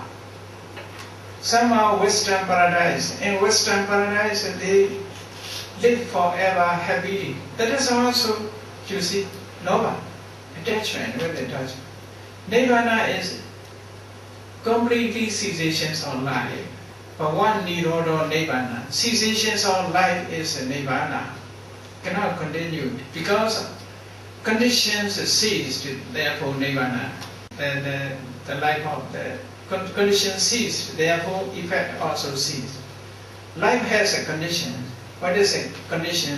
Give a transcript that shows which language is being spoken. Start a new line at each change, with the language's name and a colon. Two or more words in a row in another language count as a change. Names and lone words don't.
English: Some are Western paradise. In Western paradise, they live forever happily. That is also, you see, lobha, attachment with attachment. Nirvana is completely cessations of life. But one
Pali: nirodha nibbana,
English: cessations of life is a nibbana, cannot continue because conditions ceased, therefore nibbana. The life of the condition ceased, therefore effect also ceased. Life has a condition. What is a condition?